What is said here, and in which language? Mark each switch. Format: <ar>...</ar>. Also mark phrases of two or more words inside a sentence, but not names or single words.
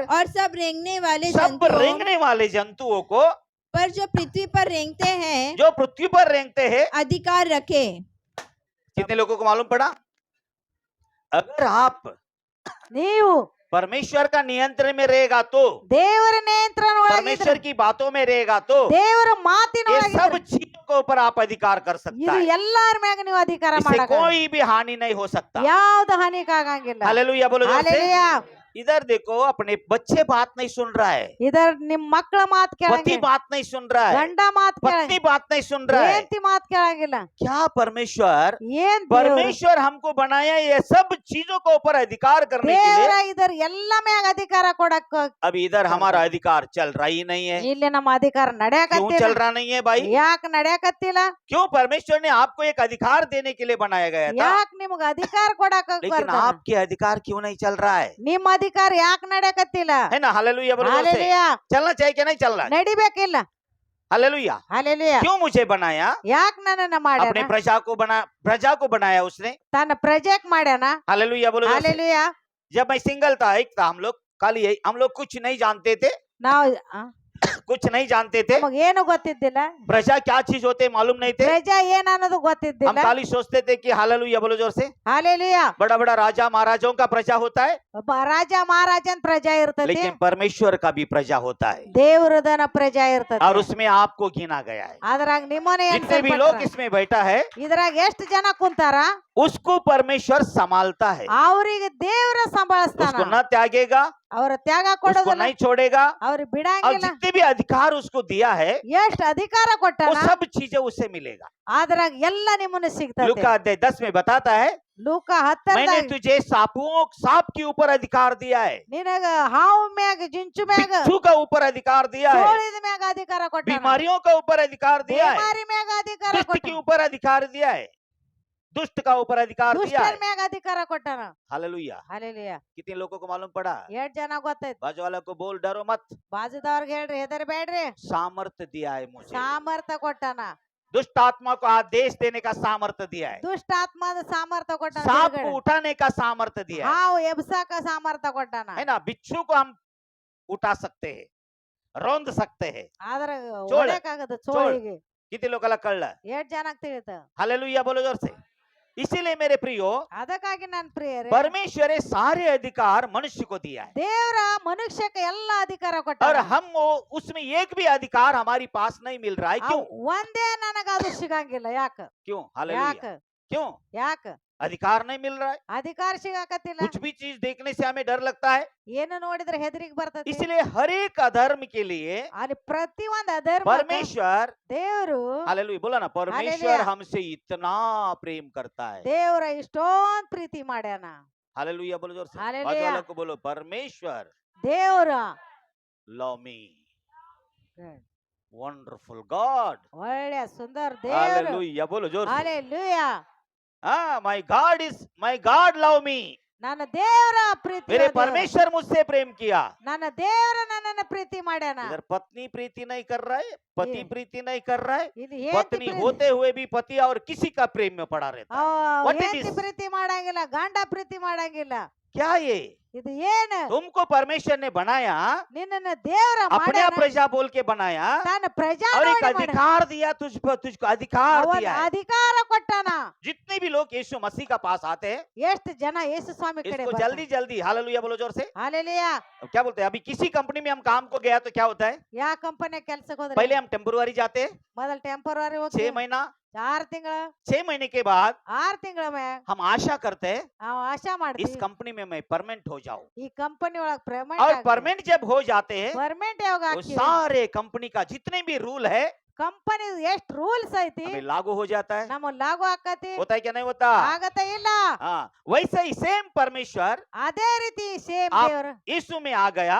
<hi>और सब रेंगने वाले सब जंतुओं रेंगने वाले जंतुओं को पर जो पृथ्वी पर रेंगते हैं जो पृथ्वी पर रेंगते हैं। अधिकार रखे। कितने लोगों को मालूम पड़ा? अगर आप</hi> <kn>ನೀವು</kn> <hi>परमेश्वर का नियंत्रण में रहेगा तो,</hi> <kn>ದೇವರ ನಿಯಂತ್ರಣ ಒಳಗಿದ್ರೆ</kn> <hi>परमेश्वर की बातों में रहेगा तो,</hi> <kn>ದೇವರ ಮಾತಿನ</kn> <hi>ये</hi> <kn>ಒಳಗಿದ್ರೆ</kn> <hi>सब चीजों के ऊपर आप अधिकार कर सकता</hi> <kn>ಇದು</kn> <hi>है।</hi> <kn>ಎಲ್ಲಾರ ಮ್ಯಾಗ ನೀವು ಅಧಿಕಾರ</kn> <hi>इससे</hi> <kn>ಮಾಡಕ</kn> <hi>कोई भी हानि नहीं हो सकता।</hi> <kn>ಯಾವ್ದು ಹಾನಿಕ ಆಗಂಗಿಲ್ಲ</kn> <hi>हालेलुया बोलो जोर से।</hi> <kn>ಹಾಲೆಲೂಯಾ.</kn> <hi>इधर देखो, अपने बच्चे बात नहीं सुन रहा है,</hi> <kn>ಇದರ ನಿಮ್ ಮಕ್ಕಳ ಮಾತು</kn> <hi>पति</hi> <kn>ಕೇಳಂಗಿಲ್ಲ</kn> <hi>बात नहीं सुन रहा है,</hi> <kn>ಗಂಡ ಮಾತು</kn> <hi>पत्नी</hi> <kn>ಕೇಳಂಗಿಲ್ಲ</kn> <hi>बात नहीं सुन रहा है।</hi> <kn>ಹೆಂಡತಿ ಮಾತು ಕೇಳಂಗಿಲ್ಲ</kn> <hi>क्या परमेश्वर</hi> <kn>ಏನ್ ದೇವ್ರು?</kn> <hi>परमेश्वर हमको बनाया ये सब चीजों के ऊपर अधिकार करने के</hi> <kn>ದೇವರ</kn> <hi>लिए।</hi> <kn>ಇದರ ಎಲ್ಲ ಮ್ಯಾಗ ಅಧಿಕಾರ ಕೊಡಕ್</kn> <hi>अभी इधर हमारा अधिकार चल रहा ही नहीं है।</hi> <kn>ಇಲ್ಲಿ ನಮ್ಮ ಅಧಿಕಾರ</kn> <hi>क्यों</hi> <kn>ನಡೆಯಕತ್ತಿಲ್ಲ</kn> <hi>चल रहा नहीं है भाई?</hi> <kn>ಯಾಕೆ ನಡೆಯಕತ್ತಿಲ್ಲ</kn> <hi>क्यों? परमेश्वर ने आपको एक अधिकार देने के लिए बनाया गया था,</hi> <kn>ಯಾಕೆ ನಿಮ್ಗ ಅಧಿಕಾರ ಕೊಡಕ್</kn> <hi>लेकिन आपके अधिकार क्यों नहीं चल रहा है?</hi> <kn>ನಿಮ್ಮ ಅಧಿಕಾರ ಯಾಕೆ ನಡೆಯಕತ್ತಿಲ್ಲ</kn> <hi>है ना? हालेलुया बोलो जोर से।</hi> <kn>ಹಾಲೆಲೂಯಾ.</kn> <hi>चलना चाहिए कि नहीं चलना?</hi> <kn>ನಡಿಬೇಕಿಲ್ಲ</kn> <hi>हालेलुया।</hi> <kn>ಹಾಲೆಲೂಯಾ.</kn> <hi>क्यों मुझे बनाया?</hi> <kn>ಯಾಕೆ ನನ್ನನ್ನ</kn> <hi>अपने</hi> <kn>ಮಾಡ್ಯಾನ</kn> <hi>प्रजा को बनाया उसने।</hi> <kn>ತನ್ನ ಪ್ರಜೆಕ್ ಮಾಡ್ಯಾನ</kn> <hi>हालेलुया बोलो जोर से।</hi> <kn>ಹಾಲೆಲೂಯಾ.</kn> <hi>जब मैं सिंगल था, एक था हम लोग, खाली हम लोग कुछ नहीं जानते थे,</hi> <kn>ನಾವು</kn> <hi>कुछ नहीं जानते थे,</hi> <kn>ನಮಗ್ ಏನು ಗೊತ್ತಿದ್ದಿಲ್ಲ</kn> <hi>प्रजा क्या चीज होते मालूम नहीं थे।</hi> <kn>ಪ್ರಜಾ ಏನ್ ಅನ್ನೋದು</kn> <hi>हम</hi> <kn>ಗೊತ್ತಿದ್ದಿಲ್ಲ</kn> <hi>खाली सोचते थे कि हालेलुया बोलो जोर से,</hi> <kn>ಹಾಲೆಲೂಯಾ.</kn> <hi>बड़ा बड़ा राजा महाराजाओं का प्रजा होता है,</hi> <kn>ಒಬ್ಬ ರಾಜ ಮಹಾರಾಜನ್ ಪ್ರಜಾ ಇರ್ತತಿ</kn> <hi>लेकिन परमेश्वर का भी प्रजा होता है,</hi> <kn>ದೇವರದನ ಪ್ರಜಾ ಇರ್ತತಿ</kn> <hi>और उसमें आपको गिना गया है।</hi> <kn>ಅದ್ರಾಗ ನಿಮ್ಮನೆ</kn> <hi>जितने भी लोग इसमें बैठा है,</hi> <kn>ಇದ್ರಾಗ ಎಷ್ಟು ಜನ ಕುಂತಾರ</kn> <hi>उसको परमेश्वर संभालता है,</hi> <kn>ಅವ್ರಿಗೆ ದೇವ್ರ ಸಂಭಾಳಿಸ್ತಾನ</kn> <hi>उसको न त्यागेगा,</hi> <kn>ಅವ್ರ ತ್ಯಾಗ</kn> <hi>उसको</hi> <kn>ಕೊಡೋದಿಲ್ಲ</kn> <hi>नहीं छोड़ेगा,</hi> <kn>ಅವ್ರಿಗೆ</kn> <hi>और</hi> <kn>ಬಿಡಂಗಿಲ್ಲ</kn> <hi>जितने भी अधिकार उसको दिया है</hi> <kn>ಎಷ್ಟ್ अधिकार</kn> <hi>वो</hi> <kn>ಕೊಟ್ಟಾನ</kn> <hi>सब चीजें उससे मिलेगा।</hi> <kn>ಅದ್ರಾಗ ಎಲ್ಲ ನಿಮ್ಮನ್ನ ಸಿಗ್ತದೆ</kn> <hi>लूका अध्याय 10 में बताता है,</hi> <kn>ಲೂಕ</kn> <hi>मैंने 10 तुझे सांप के ऊपर अधिकार दिया है,</hi> <kn>ನಿನಗ ಹಾವು ಮ್ಯಾಗ ಜಿಂಚು ಮ್ಯಾಗ</kn> <hi>बिच्छू का ऊपर अधिकार दिया है,</hi> <kn>ಸೋಳಿದ ಮ್ಯಾಗ ಅಧಿಕಾರ ಕೊಟ್ಟಾನ</kn> <hi>बीमारियों का ऊपर अधिकार दिया है,</hi> <kn>ಬಿಮಾರಿ ಮ್ಯಾಗ ಅಧಿಕಾರ</kn> <hi>दुष्ट के</hi> <kn>ಕೊಟ್ಟಾನ</kn> <hi>ऊपर अधिकार दिया है, दुष्ट का ऊपर अधिकार दिया</hi> <kn>ದುಷ್ಟರ</kn> <hi>है।</hi> <kn>ಮ್ಯಾಗ ಅಧಿಕಾರ ಕೊಟ್ಟಾನ</kn> <hi>हालेलुया।</hi> <kn>ಹಾಲೆಲೂಯಾ.</kn> <hi>कितने लोगों को मालूम पड़ा?</hi> <kn>ಎರಡ್ ಜನ ಗೊತ್ತೈತಿ</kn> <hi>बाजू वाला को बोल, डरो मत,</hi> <kn>ಬಾಜುದವ್ರಿಗೆ ಹೇಳ್ರಿ ಹೆದರ್ಬೇಡ್ರಿ</kn> <hi>सामर्थ्य दिया है मुझे,</hi> <kn>ಸಾಮರ್ಥ್ಯ ಕೊಟ್ಟಾನ</kn> <hi>दुष्ट आत्मा को आदेश देने का सामर्थ्य दिया है,</hi> <kn>ದುಷ್ಟ ಆತ್ಮದ ಸಾಮರ್ಥ್ಯ ಕೊಟ್ಟಾನ</kn> <hi>सांप</hi> <kn>ಬಿಡುಗಡೆ.</kn> <hi>को उठाने का सामर्थ्य दिया है</hi> <kn>ಹಾವು ಎಬ್ಸಾಕ ಸಾಮರ್ಥ್ಯ ಕೊಟ್ಟಾನ</kn> <hi>है ना? बिच्छू को हम उठा सकते हैं, रौंद सकते हैं।</hi> <kn>ಆದ್ರ ಚೋಳ. ಹೊಡ್ಯಾಕಾಗದ ಚೋಳಿಗೆ</kn> <hi>कितने लोग अलग कळ</hi> <kn>ಎರಡ್ ಜನಕ್ ತಿಳಿತ</kn> <hi>हालेलुया बोलो जोर से। इसीलिए मेरे प्रियो,</hi> <kn>ಅದಕ್ಕಾಗಿ ನನ್ ಪ್ರಿಯರೇ</kn> <hi>परमेश्वर ने सारे अधिकार मनुष्य को दिया है,</hi> <kn>ದೇವ್ರ ಮನುಷ್ಯಕ್ಕೆ ಎಲ್ಲ ಅಧಿಕಾರ</kn> <hi>और</hi> <kn>ಕೊಟ್ಟಾರ</kn> <hi>हम उसमें एक भी अधिकार हमारी पास नहीं मिल रहा है। क्यों?</hi> <kn>ಒಂದೇ ನನಗ ಅದು ಸಿಗಂಗಿಲ್ಲ ಯಾಕ</kn> <hi>क्यों?</hi> <kn>ಯಾಕ</kn> <hi>हालेलुया। क्यों</hi> <kn>ಯಾಕ</kn> <hi>अधिकार नहीं मिल रहा है?</hi> <kn>ಅಧಿಕಾರ ಸಿಗಾಕತ್ತಿಲ್ಲ</kn> <hi>कुछ भी चीज देखने से हमें डर लगता है,</hi> <kn>ಏನು ನೋಡಿದ್ರೆ ಹೆದರಿಕೆ ಬರ್ತೈತಿ</kn> <hi>इसलिए हर एक अधर्म के लिए</hi> <kn>ಅಲ್ಲಿ ಪ್ರತಿ ಒಂದ್ ಅಧರ್ಮ</kn> <hi>परमेश्वर,</hi> <kn>ದೇವ್ರು</kn> <hi>हालेलुया बोला ना, परमेश्वर हालेलुया। हमसे इतना प्रेम करता है।</hi> <kn>ದೇವ್ರ ಇಷ್ಟೊಂದ್ ಪ್ರೀತಿ ಮಾಡ್ಯಾನ</kn> <hi>हालेलुया बोलो जोर से। हालेलुया। बाजू वाला को बोलो, परमेश्वर</hi> <kn>ದೇವ್ರ</kn> <en>love me, wonderful God.</en> <kn>ಒಳ್ಳೆ ಸುಂದರ ದೇವ್ರು</kn> <hi>हालेलुया बोलो जोर से।</hi> <kn>ಹಾಲೆಲೂಯಾ.</kn> <en>my God love me,</en> <kn>ನನ್ನ ದೇವರ ಪ್ರೀತಿ</kn> <hi>मेरे परमेश्वर मुझसे प्रेम किया। ನನ್ನ ದೇವರ ನನ್ನನ್ನ ಪ್ರೀತಿ ಮಾಡ್ಯಾನ इधर पत्नी प्रीति नहीं कर रहा है, पति ये- प्रीति नहीं कर रहा है,</hi> <kn>ಇದು</kn> <hi>पत्नी होते हुए भी पति और किसी का प्रेम में पड़ा रहता है।</hi> <en>What it</en> <kn>ಹೆಂಡತಿ</kn> <en>is?</en> <kn>ಪ್ರೀತಿ ಮಾಡಂಗಿಲ್ಲ ಗಂಡ ಪ್ರೀತಿ ಮಾಡಂಗಿಲ್ಲ</kn> <hi>क्या ये</hi> <kn>ಇದು ಏನು</kn> <hi>तुमको परमेश्वर ने बनाया,</hi> <kn>ನಿನ್ನನ್ನ ದೇವರ</kn> <hi>अपने</hi> <kn>ಮಾಡ್ಯಾನ</kn> <hi>प्रजा बोल के बनाया</hi> <kn>ತಾನ ಪ್ರಜಾ</kn> <hi>और एक</hi> <kn>ನೋಡಿ ಮಾಡ್ಯಾನ.</kn> <hi>अधिकार दिया तुझको अधिकार</hi> <kn>ಅವನ್</kn> <hi>दिया है।</hi> <kn>ಅಧಿಕಾರ ಕೊಟ್ಟಾನ.</kn> <hi>जितने भी लोग यीशु मसीह का पास आते हैं</hi> <kn>ಎಷ್ಟು ಜನ ಯೇಸು ಸ್ವಾಮಿ ಕಡೆ</kn> <hi>इसको जल्दी जल्दी हालेलुया बोलो जोर से।</hi> <kn>ಹಾಲೆಲೂಯಾ.</kn> <hi>क्या बोलते हैं, अभी किसी कंपनी में हम काम को गया तो क्या होता है,</hi> <kn>ಯಾವ ಕಂಪನಿ ಕೆಲ್ಸಕ್ಕೆ ಹೋದ್ರೆ</kn> <hi>पहले हम टेम्पोररी जाते हैं</hi> <kn>ಮೊದಲು ಟೆಂಪರರಿ 6 ಹೋಗ್ತೀವಿ.</kn> <hi>महीना,</hi> <kn>6 ತಿಂಗಳ</kn> <hi>6 महीने के बाद</hi> <kn>6 ತಿಂಗಳ ಮ್ಯಾಗ</kn> <hi>हम आशा करते हैं</hi> <kn>ನಾವು ಆಶಾ</kn> <hi>इस</hi> <kn>ಮಾಡ್ತೀವಿ</kn> <hi>कंपनी में मैं परमानेंट हो जाऊं,</hi> <kn>ಈ ಕಂಪನಿ ಒಳಗ್</kn> <hi>और</hi> <kn>ಪರ್ಮನೆಂಟ್</kn> <hi>परमानेंट जब हो जाते हैं</hi> <kn>ಪರ್ಮನೆಂಟ್ ಯಾವಾಗ</kn> <hi>तो</hi> <kn>ಹಾಕ್ತೀವಿ</kn> <hi>सारे कंपनी का जितने भी रूल है</hi> <kn>ಕಂಪನಿ ಎಷ್ಟು ರೂಲ್ಸ್ ಐತಿ</kn> <hi>हमें लागू हो जाता है।</hi> <kn>ನಮ್ಮ ಲಾಗು ಆಕತಿ</kn> <hi>होता है क्या नहीं होता?</hi> <kn>ಆಗತ್ತ ಇಲ್ಲ.</kn> <hi>हाँ, वैसे ही सेम परमेश्वर</hi> <kn>ಅದೇ ರೀತಿ ಸೇಮ್</kn> <hi>आप-</hi> <kn>ದೇವ್ರ</kn> <hi>यीशु में आ गया,</hi>